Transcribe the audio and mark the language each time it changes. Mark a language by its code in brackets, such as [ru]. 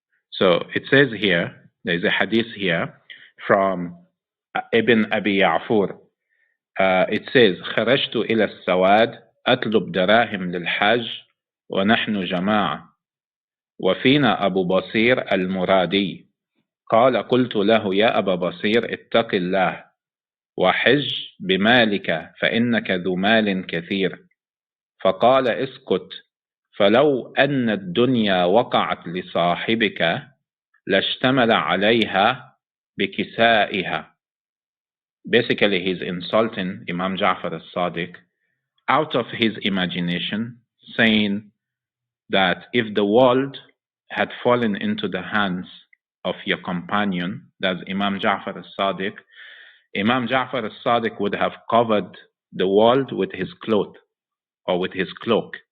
[en] So it says here, there's a hadith here from Ibn Abi Ya'fur. It says, [ar] خرجت إلى السواد أطلب دراهم للحج ونحن جماعة وفينا أبو بصير المرادي قال قلت له يا أبا بصير اتق الله وحج بمالك فإنك ذو مال كثير فقال اسكت فلو أن الدنيا وقعت لصاحبك لاشتمل عليها بكسائها. [en] Basically, he's insulting Imam Ja'far al-Sadiq out of his imagination, saying that if the world had fallen into the hands of your companion, that's Imam Ja'far al-Sadiq, Imam Ja'far al-Sadiq would have covered the world with his cloth or with his cloak.